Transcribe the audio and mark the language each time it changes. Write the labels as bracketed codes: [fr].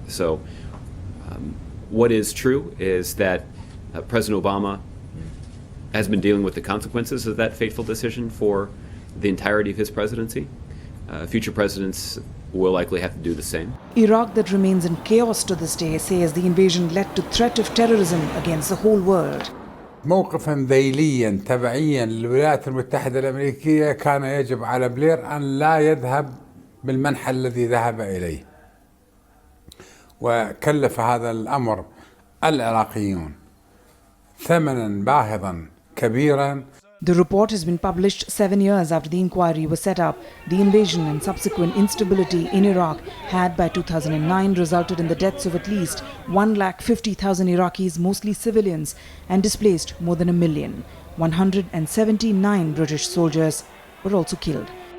[en] So what is true is that President Obama has been dealing with the consequences of that fateful decision for the entirety of his presidency. Future presidents will likely have to do the same. Iraq that remains in chaos to this day says the invasion led to threat of terrorism against the whole world. [ar] موقفا ذيليا تبعيا للولايات المتحدة الأمريكية كان يجب على بلير أن لا يذهب بالمنحى الذي ذهب إليه، وكلف هذا الأمر العراقيون ثمنا باهظا كبيرا. [en] The report has been published 7 years after the inquiry was set up. The invasion and subsequent instability in Iraq had by 2009 resulted in the deaths of at least 150,000 Iraqis, mostly civilians, and displaced more than 1 million. 179 British soldiers were also killed.